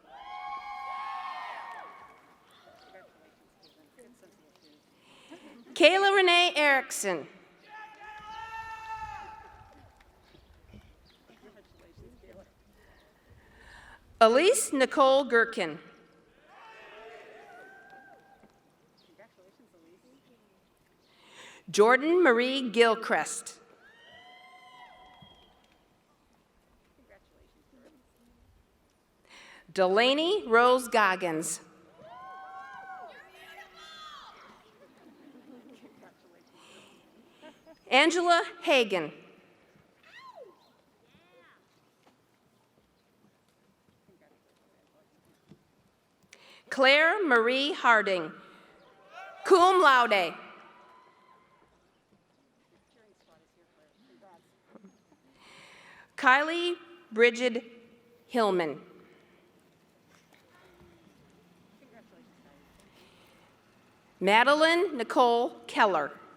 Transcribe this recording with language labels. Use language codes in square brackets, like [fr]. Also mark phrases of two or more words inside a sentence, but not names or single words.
[en] Kayla Renee Erickson. Elise Nicole Gherkin. Jordan Marie Gilchrist. Delaney Rose Goggins. Angela Hagan. Claire Marie Harding, [la] cum laude. [en] Kylie Bridget Hillman. Madeline Nicole Keller.